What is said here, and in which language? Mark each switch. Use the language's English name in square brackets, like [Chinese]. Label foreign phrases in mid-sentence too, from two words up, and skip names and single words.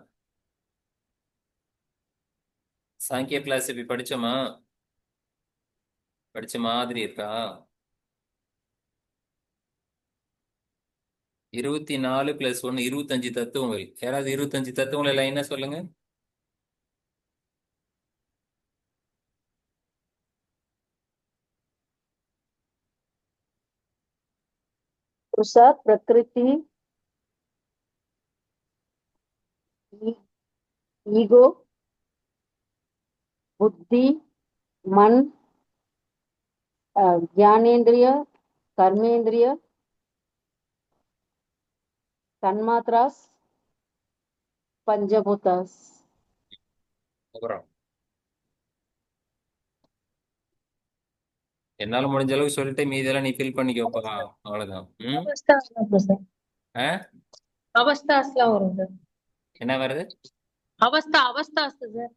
[Tamil] சாங்கிய பிலாசபி படிச்சோமா? படிச்ச மாதிரி இருக்கா? 24 + 1 25 தத்துவங்கள். யாராவது 25 தத்துவங்கள் லைனா சொல்லுங்க. [Sanskrit] पुरुषा प्रकृति ईगो बुद्धि मन ज्ञानेन्द्रिय कर्मेंद्रिय तन्मात्रास पंचभूतास. [Tamil] அப்புறம் என்னால முடிஞ்ச அளவுக்கு சொல்லிட்டு மீதெல்லாம் நீ ஃபில் பண்ணிக்கோப்பா. அவ்வளவுதான். அவஸ்தாஸ்லாம் வரும் சார். ஆ? அவஸ்தாஸ்லாம் வரும் சார். என்ன வருது? அவஸ்தாஸ் சார்.